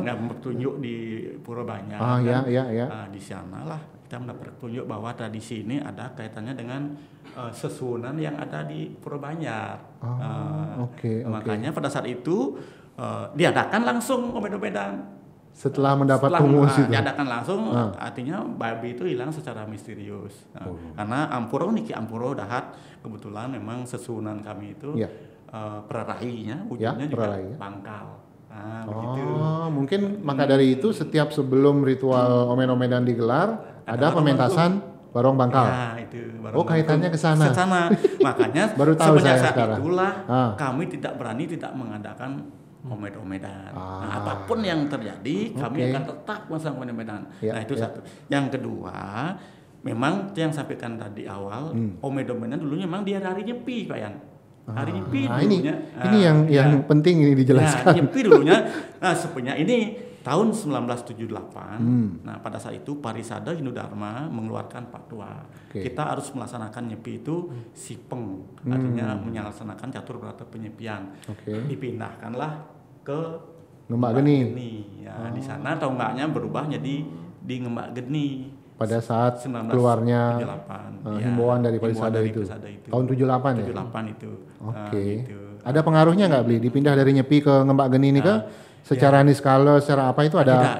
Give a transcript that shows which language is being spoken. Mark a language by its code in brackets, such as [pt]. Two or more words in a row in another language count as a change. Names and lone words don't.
[id] Bertunjuk di Pura Banjar. Di sanalah kita mendapat petunjuk bahwa tradisi ini ada kaitannya dengan sesunan yang ada di Pura Banjar. Makanya pada saat itu diadakan langsung omed-omedan. Setelah mendapat pengumuman itu diadakan langsung, artinya babi itu hilang secara misterius. Karena [ban] Ampuro dahat [id] kebetulan memang sesunan kami itu perarahinya ujungnya juga pangkal. Begitu. Mungkin maka dari itu setiap sebelum ritual omed-omedan digelar ada pementasan barong bangkal. Itu kaitannya ke sana. Makanya baru tahu semenjak saya saat sekarang. Itulah kami tidak mengadakan omed-omedan. Nah, apapun yang terjadi kami akan tetap melaksanakan omed-omedan. Nah, itu satu. Yang kedua, memang yang sampaikan tadi awal, omed-omedan dulunya memang dia hari nyepi, Pak Yan. Hari nyepi dulunya. Ini yang penting ini dijelaskan. Nyepi dulunya. Nah, sebenarnya ini tahun 1978. Nah, pada saat itu Parisada Hindu Dharma mengeluarkan fatwa. Kita harus melaksanakan nyepi itu sipeng, artinya melaksanakan catur berata penyepian. Dipindahkanlah ke Ngembak Geni. Di sana tonggaknya berubah jadi di Ngembak Geni. Pada saat keluarnya himbauan dari Parisada itu. Tahun 78 ya? 78 itu. Gitu. Ada pengaruhnya nggak, Bli? Dipindah dari nyepi ke Ngembak Geni ini secara niskala, secara apa itu ada?